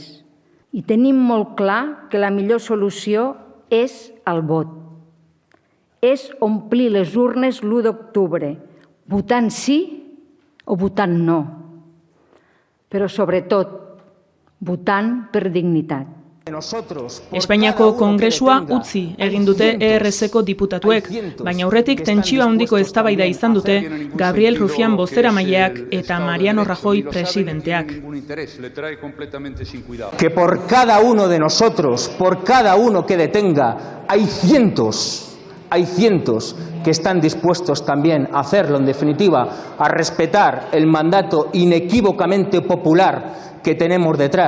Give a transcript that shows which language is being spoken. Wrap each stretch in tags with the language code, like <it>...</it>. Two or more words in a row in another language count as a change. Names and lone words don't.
<ca>I tenim molt clar que la millor solució és el vot. És omplir les urnes l'1 d'octubre, votant sí o votant no, però sobretot votant per dignitat.</ca> <eu>Espainiako Kongresua utzi egin dute ERS-eko diputatuek, baina aurretik tentsio handiko eztabaida izan dute Gabriel Rufián bozeramaileak eta Mariano Rajoy presidenteak.</eu> <es>Que por cada uno de nosotros, por cada uno que detenga, hay cientos que están dispuestos también a hacerlo, en definitiva, a respetar el mandato inequívocamente popular que tenemos detrás.</es>